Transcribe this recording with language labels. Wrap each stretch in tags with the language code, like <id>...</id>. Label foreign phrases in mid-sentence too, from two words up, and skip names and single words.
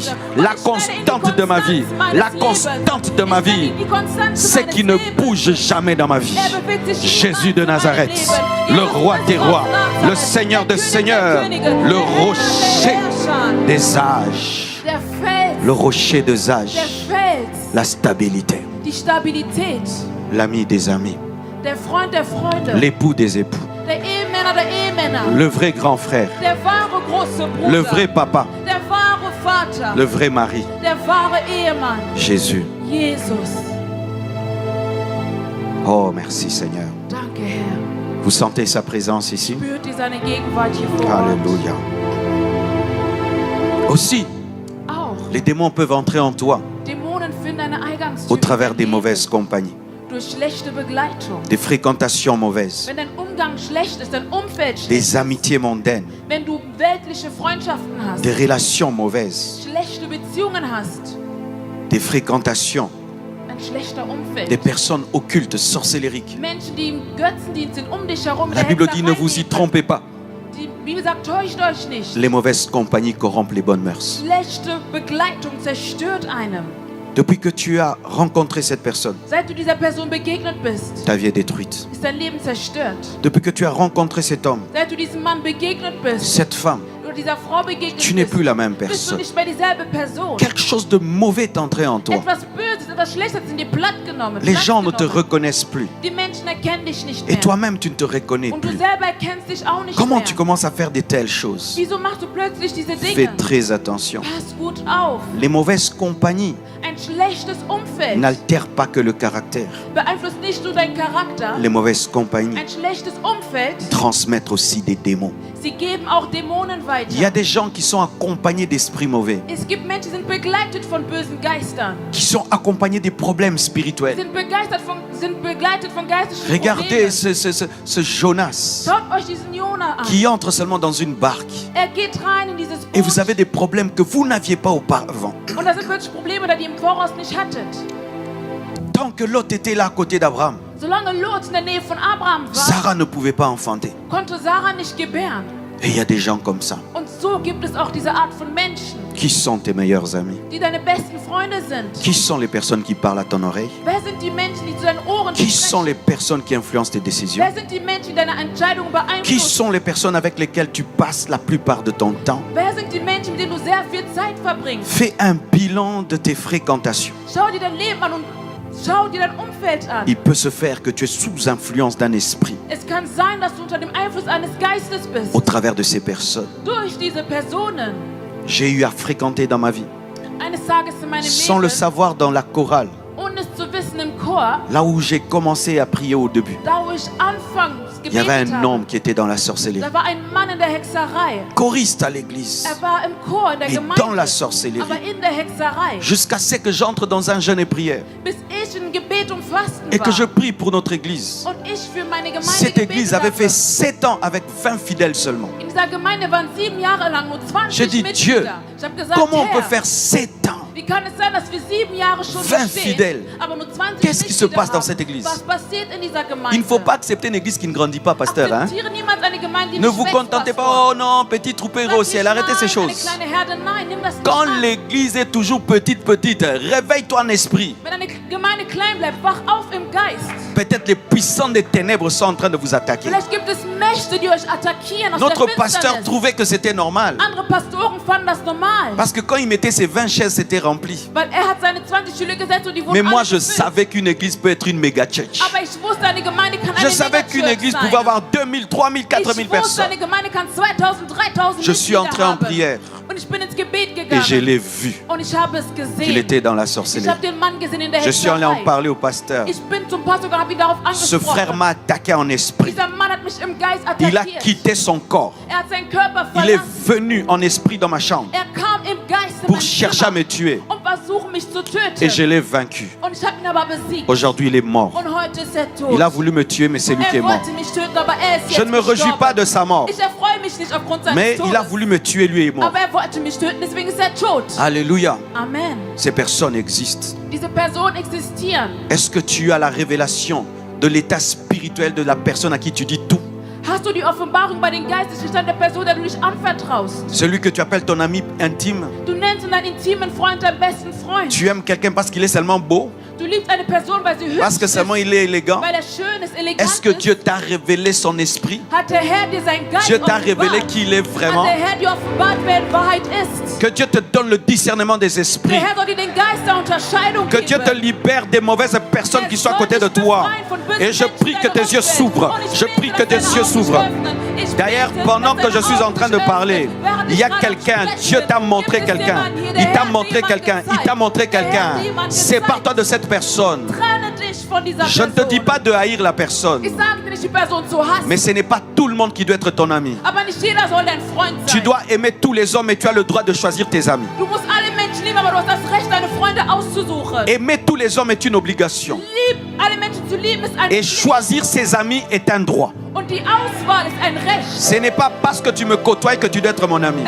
<de>begeht.</de> <fr>La</fr> <de>Und ich stelle in die</de> <fr>constante de ma vie.</fr> <de>Konstanz</de> <fr>La</fr> <de>meines Lebens.</de> <fr>constante de ma</fr> <de>Ich stelle</de> <fr>vie.</fr> <de>in die Konstanz</de> <fr>C'est</fr> <de>meines</de> <fr>qui ne</fr> <de>Lebens.</de> <fr>bouge jamais dans ma vie.</fr> <de>Er bewegt sich</de> <fr>Jésus</fr> <de>niemals</de> <fr>de</fr> <de>in meinem</de> <fr>Nazareth,</fr> <de>Leben.</de> <fr>le</fr> <de>Jesus</de> <fr>roi</fr> <de>Christus</de> <fr>des rois,</fr> <de>aus Nazareth,</de> <fr>le Seigneur</fr> <de>der</de> <fr>des</fr> <de>König der</de> <fr>seigneurs,</fr> <de>Könige,</de> <fr>le</fr> <de>der Herr</de> <fr>rocher</fr> <de>der Herrscher,</de> <fr>des âges,</fr> <de>der Fels,</de> <fr>le rocher des</fr> <de>der</de> <fr>âges,</fr> <de>Fels,</de> <fr>la stabilité,</fr> <de>die Stabilität,</de> <fr>l'ami des amis,</fr> <de>der Freund der Freunde,</de> <fr>l'époux des époux,</fr> <de>der Ehemänner der Ehemänner,</de> <fr>le vrai grand frère,</fr> <de>der wahre große Bruder,</de> <fr>le vrai papa,</fr> <de>der wahre Vater,</de> <fr>le vrai mari,</fr> <de>der wahre Ehemann,</de> <fr>Jésus.</fr> <de>Jesus.</de> <fr>Oh, merci Seigneur.</fr> <de>Danke, Herr.</de> <fr>Vous sentez sa présence ici?</fr> <de>Spürt ihr seine Gegenwart hier vor Ort?</de> <fr>Alléluia. Aussi,</fr> <de>Auch</de> <fr>les démons peuvent entrer en toi</fr> <de>Dämonen finden eine Eingangstür</de> <fr>au travers</fr> <de>in</de> <fr>des</fr> <de>dein</de> <fr>mauvaises</fr> <de>Leben</de> <fr>compagnies,</fr> <de>durch schlechte Begleitung.</de> <fr>des fréquentations mauvaises,</fr> <de>Wenn dein Umgang schlecht ist, dein Umfeld schlecht,</de> <fr>des amitiés mondaines,</fr> <de>wenn du weltliche Freundschaften hast,</de> <fr>des relations mauvaises,</fr> <de>schlechte Beziehungen hast,</de> <fr>des fréquentations,</fr> <de>ein schlechter Umfeld,</de> <fr>des personnes occultes, sorcellériques.</fr> <de>Menschen, die im Götzendienst sind, um dich herum.</de> <fr>La</fr> <de>der</de> <fr>Bible</fr> <de>Hexerei</de> <fr>dit ne vous y</fr> <de>dienen.</de> <fr>trompez pas.</fr> <de>Die Bibel sagt, täuscht euch nicht.</de> <fr>Les mauvaises compagnies corrompent les bonnes mœurs.</fr> <de>Schlechte Begleitung zerstört einem.</de> <fr>Depuis que tu as rencontré cette personne,</fr> <de>Seit du dieser Person begegnet bist,</de> <fr>ta vie est détruite.</fr> <de>ist dein Leben zerstört.</de> <fr>Depuis que tu as rencontré cet homme,</fr> <de>Seit du diesem Mann begegnet bist,</de> <fr>cette femme,</fr> <de>oder dieser Frau begegnet</de> <fr>tu n'es</fr> <de>bist,</de> <fr>plus la même</fr> <de>bist du</de> <fr>personne.</fr> <de>nicht mehr dieselbe Person.</de> <fr>Quelque chose de mauvais est entré en toi.</fr> <de>Etwas Böses, etwas Schlechtes in dir platt genommen.</de> <fr>Les</fr> <de>Platz</de> <fr>gens ne te</fr> <de>genommen.</de> <fr>reconnaissent plus.</fr> <de>Die Menschen erkennen dich nicht</de> <fr>Et</fr> <de>mehr.</de> <fr>toi-même, tu ne te reconnais</fr> <de>Und du</de> <fr>plus.</fr> <de>selber erkennst dich auch nicht</de> <fr>Comment</fr> <de>mehr.</de> <fr>tu commences à faire de telles choses?</fr> <de>Wieso machst du plötzlich diese</de> <fr>Fais</fr> <de>Dinge?</de> <fr>très attention.</fr> <de>Pass gut auf.</de> <fr>Les mauvaises compagnies</fr> <de>Ein schlechtes Umfeld</de> <fr>n'altèrent pas que le caractère.</fr> <de>beeinflusst nicht nur deinen Charakter.</de> <fr>Les mauvaises compagnies</fr> <de>Ein schlechtes Umfeld,</de> <fr>transmettent aussi des démons.</fr> <de>sie geben auch Dämonen weiter.</de> <fr>Il y a des gens qui sont accompagnés d'esprits mauvais,</fr> <de>Es gibt Menschen, die sind begleitet von bösen Geistern.</de> <fr>qui sont accompagnés des problèmes spirituels.</fr> <de>Sind begleitet von geistlichen</de> <fr>Regardez</fr> <de>Problemen.</de> <fr>ce Jonas</fr> <de>Schaut euch diesen Jona an.</de> <fr>qui entre seulement dans une barque.</fr> <de>Geht rein in dieses</de> <fr>Et vous</fr> <de>Boot.</de> <fr>avez des problèmes que vous n'aviez pas auparavant.</fr> <de>Und da sind plötzlich Probleme, die ihr im Voraus nicht hattet.</de> <fr>Tant que Lot était là à côté d'Abraham,</fr> <de>Solange Lot in der Nähe von Abraham war,</de> <fr>Sarah ne pouvait pas enfanter.</fr> <de>konnte Sarah nicht gebären.</de> <fr>Et il y a des gens comme ça.</fr> <de>Und so gibt es auch diese Art von Menschen,</de> <fr>Qui sont tes meilleurs amis?</fr> <de>die deine besten Freunde sind.</de> <fr>Qui sont les personnes qui parlent à ton oreille?</fr> <de>Wer sind die Menschen, die zu deinen Ohren</de> <fr>Qui sont</fr> <de>sprechen?</de> <fr>les personnes qui influencent tes décisions?</fr> <de>Wer sind die Menschen, die deine Entscheidungen</de> <fr>Qui</fr> <de>beeinflussen?</de> <fr>sont les personnes avec lesquelles tu passes la plupart de ton temps?</fr> <de>Wer sind die Menschen, mit denen du sehr viel Zeit verbringst?</de> <fr>Fais un bilan de tes fréquentations.</fr> <de>Schau dir dein Leben an und schau dir dein Umfeld an.</de> <fr>Il peut se faire que tu es sous influence d'un esprit</fr> <de>Es kann sein, dass du unter dem Einfluss eines Geistes bist.</de> <fr>au travers de ces personnes.</fr> <de>Durch diese Personen.</de> <fr>J'ai eu à fréquenter dans ma vie,</fr> <de>Eines Tages in meinem</de> <fr>sans le</fr> <de>Leben,</de> <fr>savoir, dans la chorale,</fr> <de>ohne es zu wissen, im Chor,</de> <fr>là où j'ai commencé à prier au début.</fr> <de>da wo ich anfangs</de> <fr>Il y avait</fr> <de>gebetet</de> <fr>un homme</fr> <de>habe,</de> <fr>qui était dans la sorcellerie,</fr> <de>da war ein Mann in der Hexerei.</de> <fr>choriste à l'église,</fr> <de>Er war im Chor, in der</de> <fr>et</fr> <de>Gemeinde,</de> <fr>dans la</fr> <de>aber</de> <fr>sorcellerie,</fr> <de>in der Hexerei.</de> <fr>jusqu'à ce que j'entre dans un jeûne et prière</fr> <de>Bis ich in Gebet und Fasten</de> <fr>et que je</fr> <de>war.</de> <fr>prie pour notre église.</fr> <de>Und ich für meine Gemeinde</de> <fr>Cette église</fr> <de>gebetet</de> <fr>avait fait</fr> <de>habe.</de> <fr>7 ans avec 20 fidèles seulement.</fr> <de>In dieser Gemeinde waren 7 Jahre lang nur 20</de> <fr>J'ai dit, Dieu,</fr> <de>Mitglieder. Ich habe gesagt,</de> <fr>comment on peut</fr> <de>Herr,</de> <fr>faire 7 ans?</fr> <de>wie kann es sein, dass wir 7 Jahre schon</de> <fr>20</fr> <de>bestehen,</de> <fr>fidèles.</fr> <de>aber nur 20</de> <fr>Qu'est-ce qui se</fr> <de>Mitglieder</de> <fr>passe dans</fr> <de>haben?</de> <fr>cette église?</fr> <de>Was passiert in dieser Gemeinde?</de> <fr>Il ne faut pas accepter une église qui ne grandit pas, pasteur. Hein?</fr> <de>Akzeptiere niemals eine Gemeinde, die</de> <fr>Ne</fr> <de>nicht</de> <fr>vous</fr> <de>wächst,</de> <fr>contentez pas,</fr> <de>Pastor.</de> <fr>oh non, petit troupeau</fr> <de>Sag</de> <fr>au ciel,</fr> <de>nicht,</de> <fr>arrêtez ces</fr> <de>nein, eine</de> <fr>choses.</fr> <de>kleine Herde, nein, nimm das nicht</de> <fr>Quand</fr> <de>an.</de> <fr>l'église est toujours petite, réveille-toi en esprit.</fr> <de>Wenn eine Gemeinde klein bleibt, wach auf im Geist.</de> <fr>Peut-être les puissants des ténèbres sont en train de vous attaquer.</fr> <de>Vielleicht gibt es Mächte, die euch attackieren aus</de> <fr>Notre</fr> <de>der</de> <fr>pasteur</fr> <de>Finsternis.</de> <fr>trouvait que c'était normal.</fr> <de>Andere Pastoren fanden das normal.</de> <fr>Parce que quand il mettait ses 20 chaises, c'était rempli.</fr> <de>Weil hat seine 20 Stühle gesetzt und die wurden</de> <fr>Mais moi,</fr> <de>alle</de> <fr>je</fr> <de>gefüllt.</de> <fr>savais qu'une église peut être une méga church.</fr> <de>Aber ich wusste, eine Gemeinde kann</de> <fr>Je</fr> <de>eine</de> <fr>savais qu'une</fr> <de>Megachurch</de> <fr>église</fr> <de>sein.</de> <fr>pouvait avoir 2000, 3000, 4000</fr> <de>Ich wusste,</de> <fr>personnes.</fr> <de>eine Gemeinde kann 2000, 3000</de> <fr>Je suis</fr> <de>Mitglieder</de> <fr>entré en</fr> <de>haben.</de> <fr>prière</fr> <de>Und ich bin ins Gebet</de> <fr>et</fr> <de>gegangen.</de> <fr>je l'ai vu</fr> <de>Und ich habe es</de> <fr>qu'il</fr> <de>gesehen.</de> <fr>était dans la</fr> <de>Ich</de> <fr>sorcellerie.</fr> <de>habe den Mann gesehen in der</de> <fr>Je suis allé en</fr> <de>Hexerei.</de> <fr>parler au pasteur.</fr> <de>Ich bin zum Pastor und habe ihn darauf</de> <fr>Ce frère</fr> <de>angesprochen.</de> <fr>m'a attaqué en esprit.</fr> <de>Dieser Mann hat mich im Geist</de> <fr>Il a</fr> <de>attackiert.</de> <fr>quitté son corps.</fr> <de>Er hat seinen Körper</de> <fr>Il est</fr> <de>verlassen.</de> <fr>venu en esprit dans ma chambre</fr> <de>Er kam im Geist in</de> <fr>pour</fr> <de>mein</de> <fr>chercher à</fr> <de>Zimmer</de> <fr>me tuer.</fr> <de>und versuchen mich zu töten.</de> <fr>Et je l'ai vaincu.</fr> <de>Und ich habe ihn aber besiegt.</de> <fr>Aujourd'hui, il est mort.</fr> <de>Und heute ist er tot.</de> <fr>Il a voulu me tuer, mais c'est lui qui est</fr> <de>Er</de> <fr>mort.</fr> <de>wollte mich töten, aber er ist</de> <fr>Je</fr> <de>jetzt</de> <fr>ne me réjouis</fr> <de>gestorben.</de> <fr>pas de sa mort.</fr> <de>Ich erfreue mich nicht aufgrund seines</de> <fr>Mais</fr> <de>Todes.</de> <fr>il a voulu me tuer, lui est mort.</fr> <de>Aber er wollte mich töten, deswegen ist er tot.</de> <fr>Alléluia.</fr> <de>Amen.</de> <fr>Ces personnes existent.</fr> <de>Diese Personen existieren.</de> <fr>Est-ce que tu as la révélation de l'état spirituel de la personne à qui tu dis tout?</fr> <de>Hast du die Offenbarung bei den geistlichen Stand der Person, der du dich anvertraust?</de> <fr>Celui que tu appelles ton ami intime.</fr> <de>Du nennst ihn deinen intimen Freund, deinen besten Freund.</de> <fr>Tu aimes quelqu'un parce qu'il est seulement beau,</fr> <de>Du liebst eine Person, weil sie hübsch</de> <fr>parce que seulement</fr> <de>ist,</de> <fr>il est élégant.</fr> <de>weil er schön ist, elegant</de> <fr>Est-ce que</fr> <de>ist.</de> <fr>Dieu t'a révélé son esprit?</fr> <de>Hat der Herr dir sein Geist</de> <fr>Dieu t'a révélé</fr> <de>offenbart?</de> <fr>qui il est vraiment?</fr> <de>Hat der Herr dir offenbart, wer in Wahrheit ist?</de> <fr>Que Dieu te donne le discernement des</fr> <de>Der</de> <fr>esprits.</fr> <de>Herr soll dir den Geist der Unterscheidung</de> <fr>Que Dieu te</fr> <de>geben.</de> <fr>libère des mauvaises personnes qui sont à côté de toi. Et je prie que tes yeux s'ouvrent. Je prie que tes yeux s'ouvrent. D'ailleurs, pendant que je suis en train de parler, il y a quelqu'un, Dieu t'a montré quelqu'un. Il t'a montré quelqu'un. Il t'a montré quelqu'un. Sépare-toi de cette personne.</fr> <de>Trenne dich von dieser</de> <fr>Je ne te dis</fr> <de>Person.</de> <fr>pas de haïr la personne,</fr> <de>Ich sage dir nicht, die Person zu hassen.</de> <fr>mais ce n'est pas tout le monde qui doit être ton ami.</fr> <de>Aber nicht jeder soll dein Freund sein.</de> <fr>Tu dois aimer tous les hommes et tu as le droit de choisir tes amis.</fr> <de>Du musst alle Menschen lieben, aber du hast das Recht, deine Freunde auszusuchen.</de> <fr>Aimer tous les hommes est une obligation.</fr> <de>Alle Menschen zu lieben ist ein</de> <fr>Et</fr> <de>Pflicht.</de> <fr>choisir ses amis est un droit.</fr> <de>Und die Auswahl ist ein Recht.</de> <fr>Ce n'est pas parce que tu me côtoies que tu dois être mon ami.</fr>